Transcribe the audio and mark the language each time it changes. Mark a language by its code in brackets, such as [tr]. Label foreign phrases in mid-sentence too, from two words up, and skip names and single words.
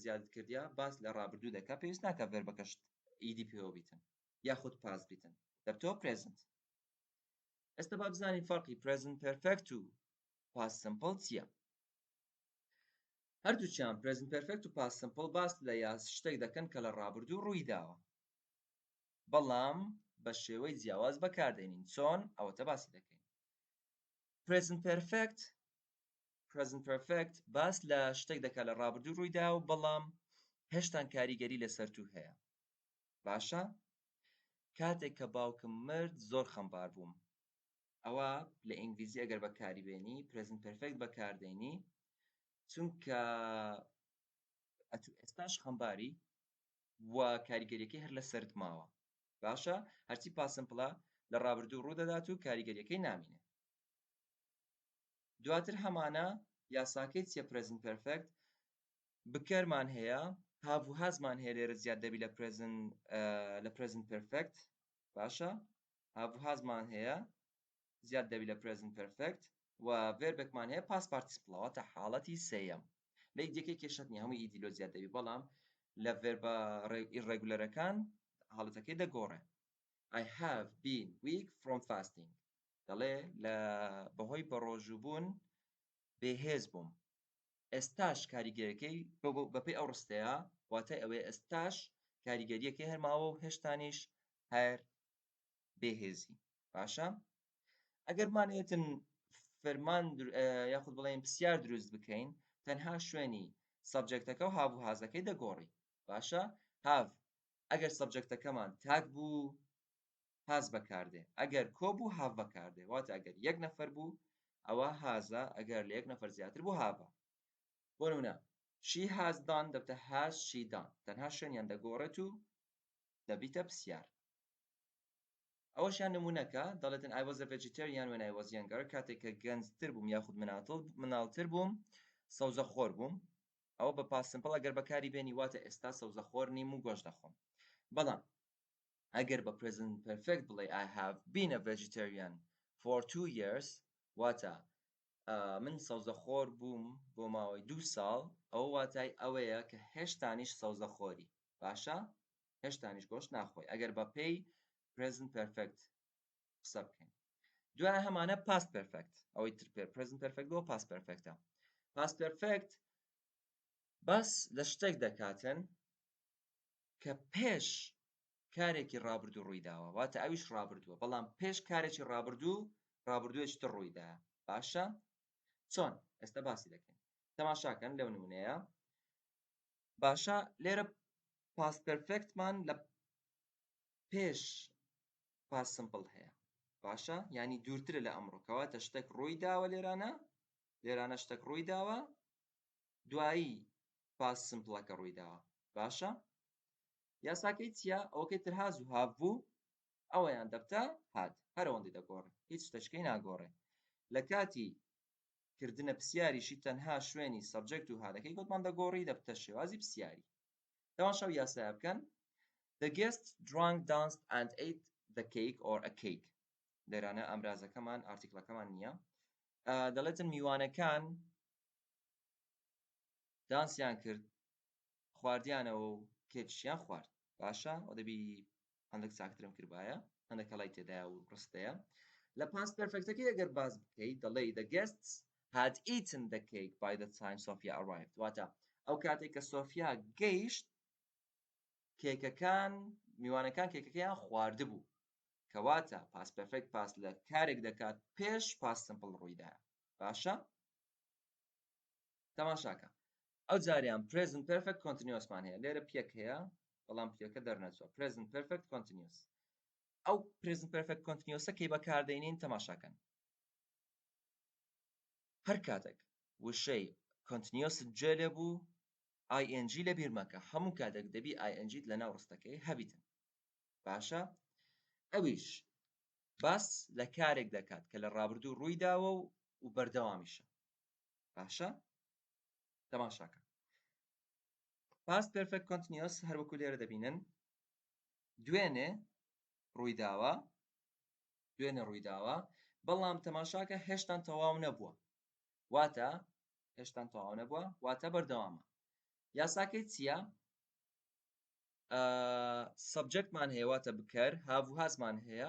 [ckb] زیاد کردیا باس لە ڕابردوو دەکا پێویست ناکە ڤێربەکەش ئیدی پێوە بیتن یاخود پاست بیتن دەبتەوە پرێزنت ئێستا با بزانین فەرقی [en] present perfect [ckb] و [en] past simple [ckb] چییە هەردووچیان [en] present perfect [ckb] و [en] past simple [ckb] باس لە شتێک دەکەن کە لە ڕابردوو ڕووی داوە بەڵام بە شێوەی جیاواز بەکاردێنین چۆن ئەوەتە باسی دەکەین [en] present perfect [ckb] باس لە شتێک دەکات لە ڕابردوو ڕووی دا و بەڵام هێشتا کاریگەری لەسەرتوو هەیە باشە کاتێک کە باوکم مرد زۆر خەمبار بووم ئەوە لە ئینگلیزی ئەگەر بەکاری بێنی [en] present perfect [ckb] بەکاردێنی چونکە ئێستاش خەمباری و کاریگەریەکەی هەر لەسەرت ماوە باشە هەرچی پاست سیمپڵە لە ڕابردوو ڕوو دەدات و کاریگەریەکەی نامینێ دواتر هەمانە یاساکەی چیە [en] present perfect [ckb] بکەرمان هەیە have و hasمان هەیە لێرە زیاد دەبی لە present perfect باشە have و hasمان هەیە زیاد دەبی لە [en] present perfect [ckb] و ڤێربێکمان هەیە [en] past participle [ckb] واتە حاڵەتی سێیەم لە یەکێکی کێشەت نییە هەمووی ئیدی لۆ زیاد دەبی بەڵام لە ڤێربە irregularەکان حاڵەتەکەی دەگۆڕێ [en] I have been weak from fasting [ckb] دەڵێ لە بەهۆی بەڕۆژووبوون بێهێز بووم. ئێستاش کاریگەریەکەی بەپێی ئەو ڕستەیە واتای ئەوەیە ئێستاش کاریگەریەکەی هەرماوە و هێشتانیش هەر بێهێزی. باشە؟ ئەگەرمانەوێتن فەرمان یاخود بڵێن پرسیار دروست بکەین تەنها شوێنی سەبجەکتەکە و هاو و هازەکەی دەگۆڕی. باشە؟ هاو ئەگەر سەبجەکتەکەمان تاک بوو هاز بەکاردێ، ئەگەر کۆ بوو هاو بەکاردێ، واتە ئەگەر یەک نەفەر بوو ئەوە هازە، ئەگەر لە یەک نەفەر زیاتر بوو هاوە. بۆ نمونە [en] she has done [ckb] دەبتە [en] has she done، [ckb] تەنها شوێنیان دەگۆڕێت و دەبیتە پرسیار. ئەوەشیان نمونەکە دەڵێتن [en] I was a vegetarian when I was younger، [ckb] کاتێک کە گەنجتر بووم یاخود مناڵتر بووم سەوزەخۆر بووم. ئەوە بە [en] past simple [ckb] ئەگەر بەکاری بێنی واتە ئێستا سەوزەخۆر نیم و گۆشت دەخۆم. بەڵام ئەگەر بە [en] present perfect [ckb] بڵێ [en] I have been a vegetarian for 2 years [ckb] واتە من سەوزەخۆر بووم بۆ ماوەی 2 ساڵ، ئەو واتای ئەوەیە کە هێشتانیش سەوزەخۆری. باشە؟ هێشتانیش گۆشت ناخۆی ئەگەر بە پێی [en] present perfect [ckb] قسە بکەین. دوای هەمانە [en] past perfect، [ckb] ئەوەی تر [en] present perfect [ckb] بۆ [en] past perfect [ckb] ە. [en] past perfect [ckb] بەس لە شتێک دەکاتن کە پێش کارێکی ڕابردوو ڕوویداوە، واتە ئەویش ڕابردووە، بەڵام پێش کارێکی ڕابردوویەکی تر ڕوویدایە. باشە؟ چۆن؟ ئێستا باسی دەکەین. تەماشاکەن لەو نمونەیە. باشە لێرە [en] past perfect [ckb] مان لە پێش [en] past simple [ckb] هەیە. باشە؟ یعنی دوورترە لە ئەمڕۆ، کەواتە شتێک ڕوویداوە لێرانە شتێک ڕوویداوە دوایی [en] past simple [ckb] ەکە ڕوویداوە. باشە؟ یاساکەی چییە؟ ئەوەکەی تر هاز و هاو بوو ئەوەیان دەبتە هات، هەر ئەوەندەی دەگۆڕێ، هیچ شتێکەکەی ناگۆڕێ. لە کاتی کردنە پرسیاریشی تەنها شوێنی سەبجەکت و هادەکەی گوتمان دەگۆڕی دەبتە شێوازی پرسیاری. تەماشا و یاسایە بکەن. [en] The guests drank, danced and ate the cake or a cake. [ckb] لێرانە ئەمرازەکەمان ئارتیکڵەکەمان نییە. دەڵێتن میوانەکان دانسیان کرد، خواردیانەوە و کێکیشیان خوارد. باشە؟ ئەو دەبی هەندێک چاکترم کردبایە، هەندێک هەڵای تێدایە و ڕستەیە. لە [en] past perfect [ckb] ەکەی ئەگەر باز بکەیت دەڵێ [en] the guests had eaten the cake by the time Sophia arrived. [ckb] واتە ئەو کاتێک کە سۆفیا گەیشت میوانەکان کێکەکەیان خواردبوو، کەواتە [en] past perfect past [ckb] لە کارێک دەکات پێش [en] past simple [ckb] ڕوویدایە. باشە؟ تەماشاکە. ئەو جاریان [en] present perfect continuous [ckb] مان هەیە. لێرە پێک هەیە بەڵام پێکە دەرنەچووە. [en] present perfect continuous. [ckb] ئەو [en] present perfect continuous [ckb] ە کەی بەکاردێنین تەماشاکەن. هەر کاتێک وشەی continuous جێ لێبوو ing لەبیر مەکە، هەموو کاتێک دەبی ing لەناو ڕستەکەی هەبیتن. باشە؟ ئەویش باس لە کارێک دەکات کە لە ڕابردوو ڕوویداوە و بەردەوامیشە. باشە؟ تەماشاکە. [en] past perfect continuous [ckb] هەر وەکو لێرە دەبینن دوێنێ ڕوویداوە بەڵام تەماشاکە هێشتان تەواو نەبووە. واتە بەردەوامە. یاساکەی چییە؟ سەبجەکتمان هەیە واتە بکەر، هاو و هازمان هەیە.